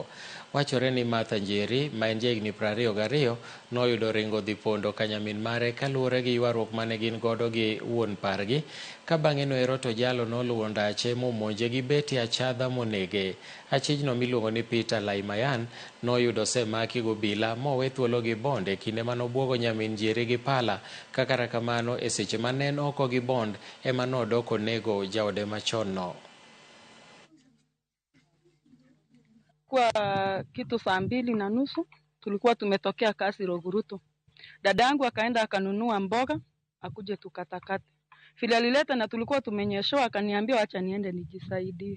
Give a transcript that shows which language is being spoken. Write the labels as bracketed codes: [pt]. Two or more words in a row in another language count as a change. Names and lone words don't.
[luo] Wachore ni Martha Njeri, ma en jahigni 22, noyudo ringo dhi pondo ka nyamin mare kaluwore gi ywaruok mane gin godo gi wuon pargi, ka bang'e noero to jalo noluwo ndache momonje gi beti achadha monege. Achijno miluongo ni Peter Laimayan noyudo osemaki gobila mowe thuolo gi bond e kinde manobwogo nyamin Njeri gi pala, ka kata kamano e seche manen oko gi bond ema nodok onego jaode machon no. [sw] Kwa kitu 2:30 tulikuwa tumetokea kasi Roguruto. Dada yangu akaenda akanunua mboga akuje tukatakate. Vile alileta na tulikuwa tumenyeshoa, akaniambia acha niende nijisaidie.